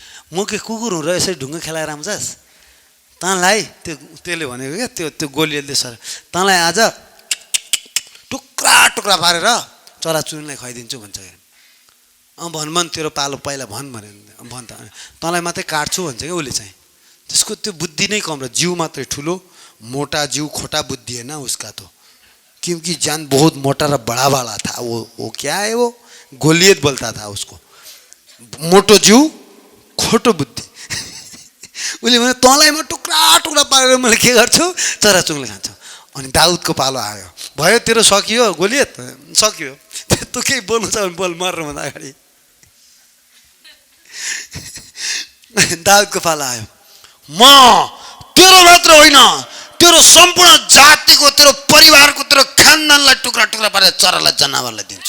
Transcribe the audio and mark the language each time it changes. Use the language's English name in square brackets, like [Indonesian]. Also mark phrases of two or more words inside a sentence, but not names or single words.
[Nepali] म के कुकुर हुँ र यसरी ढुङ्गा खेलाएर आउँछस्? तँलाई त्यसले भनेको क्या, त्यो गोलियतले सर तँलाई आज टुक्रा टुक्रा पारेर चराचुरुङ्गीलाई खुवाइदिन्छु भन्छ। भन तेरो पालो पहिला भन् भने भन् त, तँलाई मात्रै काट्छु भन्छ क्या उसले चाहिँ। त्यसको त्यो बुद्धि नै कम र जिउ मात्रै ठुलो, मोटा जिउ खोटा बुद्धि [Hindi] है ना उसका तो, क्योंकि जान बहुत मोटा र बड़ा वाला था। वो क्या है, वो गोलियत बोलता था उसको, [Nepali] मोटो जिउ खोटो बुद्धि। उसले भने तँलाई म टुक्रा टुक्रा पारेर मैले के गर्छु, चराचुरुङ्गीले खान्छु। अनि दाउदको पालो आयो, भयो तेरो सकियो गोलियत, सकियो, तँ केही बोल्नु छ भने बोल मर्नुभन्दा अगाडि। दाउदको पालो आयो, म तेरो मात्र होइन तेरो सम्पूर्ण जातिको, तेरो परिवारको, तेरो खानदानलाई टुक्रा टुक्रा पारेर चरालाई जनावरलाई दिन्छु।